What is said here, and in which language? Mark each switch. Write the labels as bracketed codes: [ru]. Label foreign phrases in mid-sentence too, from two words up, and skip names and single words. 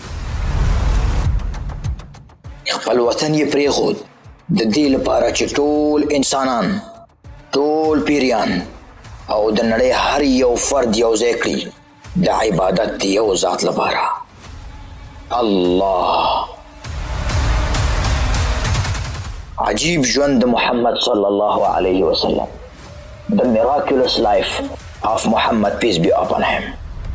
[ps] خپل وطن یې پرېښود د دې لپاره چې ټول انسانان، ټول پیریان او د نړۍ هر یو فرد یو ځای کړي د عبادت د یو ذات لپاره، الله. عجیب ژوند د محمد [ar] صلی الله علیه وسلم. [en] The miraculous life of Muhammad, peace be upon him.